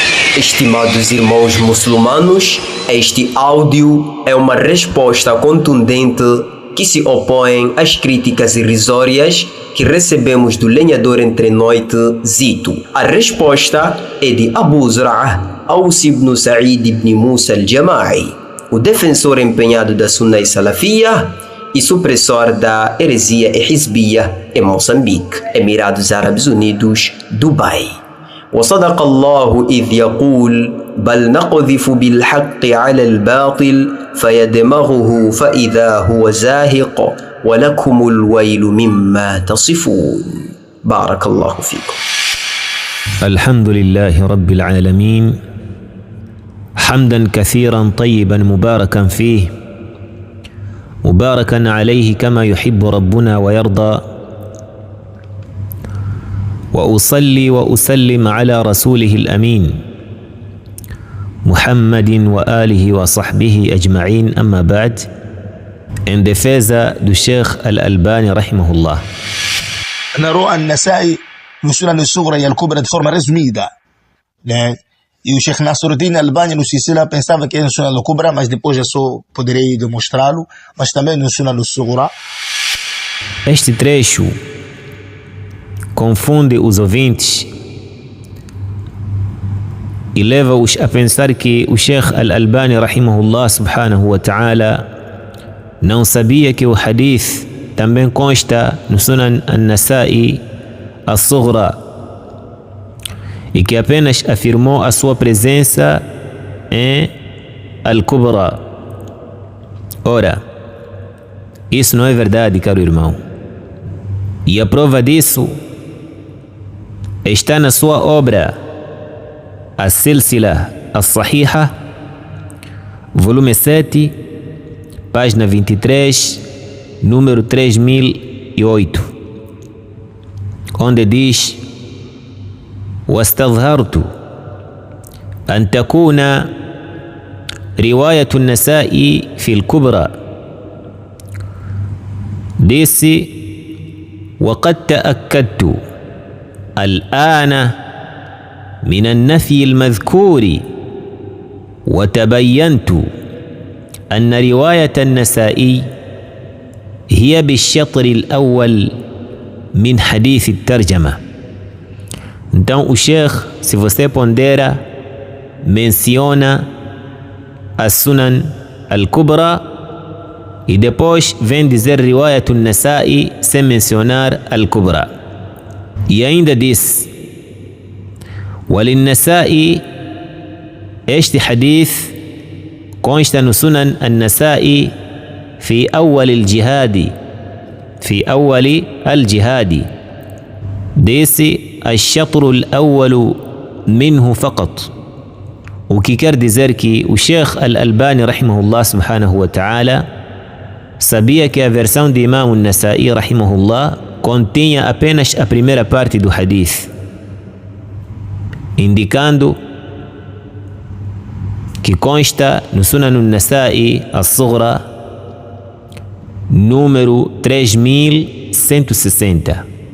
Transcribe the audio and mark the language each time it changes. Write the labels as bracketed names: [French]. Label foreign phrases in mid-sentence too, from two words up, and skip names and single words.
[Portuguese] Estimados irmãos muçulmanos, este áudio é uma resposta contundente que se opõe às críticas irrisórias que recebemos do lenhador entre noite Zito. A resposta é de Abu Zur'ah Aus ibn Sa'id ibn Musa al-Jama'i, o defensor empenhado da [Arabic] السنة السلفية [Portuguese] e supressor da heresia Hizbiyya em Moçambique, Emirados Árabes Unidos, Dubai. [Arabic] وصدق الله إذ يقول بل نقذف بالحق على الباطل فيدمغه فإذا هو زاهق ولكم الويل مما تصفون. بارك الله فيكم. الحمد لله رب العالمين حمدا كثيرا طيبا مباركا فيه مباركا عليه كما يحب ربنا ويرضى، وأصلي وأسلم على رسوله الأمين محمد وآله وصحبه أجمعين. أما بعد، [Portuguese] em defesa do Sheikh Al-Albani rahimahullah. نرى النسائي no Sunan al-Sughra e al-Kubra de forma resumida, né? E o Sheikh Nasruddin Albani no Silsila pensava que era no Sunan al-Kubra, mas depois eu só poderei demonstrá-lo, mas também no Sunan al-Sughra. Este trecho confunde os ouvintes e leva-os a pensar que o Sheikh Al-Albani [Arabic] رحمه الله سبحانه وتعالى [Portuguese] não sabia que o hadith também consta no Sunan al-Nasa'i al-Sughra e que apenas afirmou a sua presença em al-Kubra. Ora, isso não é verdade, caro irmão, e a prova disso está na sua obra As-Silsila As-Sahiha, volume 7, página 23, número 3008, onde diz: [Arabic] واستظهرت أن تكون رواية النسائي في الكبرى. disse: وقد تأكدت الآن من النفي المذكور وتبينت أن رواية النسائي هي بالشطر الأول من حديث الترجمة. [Portuguese] Então o Sheikh, se você pondera, menciona a Sunan al-Kubra e depois vem dizer [Arabic] رواية النسائي [Portuguese] sem mencionar al-Kubra. E ainda diz: [Arabic] وللنسائي, [Portuguese] este hadith consta no Sunan al-Nasa'i [Arabic] في أول الجهاد، في أول الجهاد. [Portuguese] Disse: [Arabic] الشطر الأول منه فقط. [Portuguese] O que quer dizer que o Sheikh Al-Albani [Arabic] رحمه الله سبحانه وتعالى [Portuguese] sabia que a versão de Imam Al-Nasa'i rahimahullah continha apenas a primeira parte do hadith, indicando que consta no Sunan Al-Nasa'i Al-Sughra número 3160.